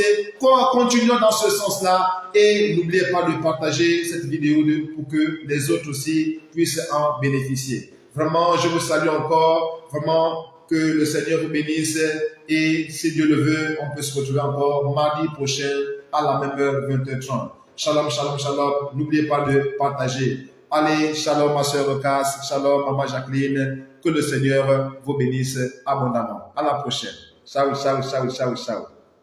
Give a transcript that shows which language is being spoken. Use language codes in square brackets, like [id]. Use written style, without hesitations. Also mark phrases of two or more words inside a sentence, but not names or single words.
[fr] Continuons dans ce sens-là et n'oubliez pas de partager cette vidéo pour que les autres aussi puissent en bénéficier. Vraiment, je vous salue encore. Vraiment, que le Seigneur vous bénisse et si Dieu le veut, on peut se retrouver encore mardi prochain à la même heure, 20h30. [he] שלום שלום שלום. [fr] N'oubliez pas de partager. Allez, shalom ma soeur Lucas, shalom maman Jacqueline, que le Seigneur vous bénisse abondamment. À la prochaine. [it] Ciao, ciao, ciao, ciao, ciao.